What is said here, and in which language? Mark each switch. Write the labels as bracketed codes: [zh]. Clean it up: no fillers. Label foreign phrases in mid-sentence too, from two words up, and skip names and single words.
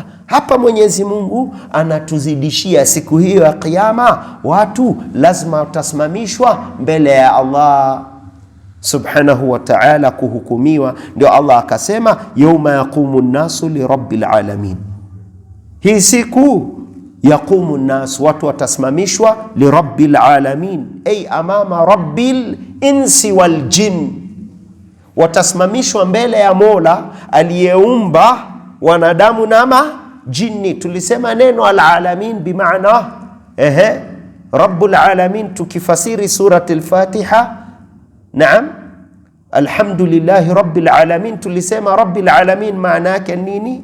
[sw] Hapa Mwenyezi Mungu anatuzidishia siku hiyo ya Kiyama, watu lazima watasimamishwa mbele ya Allah [ar] سبحانه وتعالى [sw] kuhukumiwa. Ndio Allah akasema [ar] يوم يقوم الناس لرب العالمين. [sw] Hii siku [ar] يقوم الناس, [sw] watu watasimamishwa [ar] لرب العالمين, أي أمام رب الإنس والجن, [sw] watasimamishwa mbele ya Mola aliyeumba wanadamu na majini. Tulisema neno al-alamin bimaana [ar] رب العالمين, [sw] tukifasiri surati al-Fatiha, naam, [ar] الحمد لله رب العالمين, [sw] tulisema [ar] رب العالمين [sw] maana yake nini?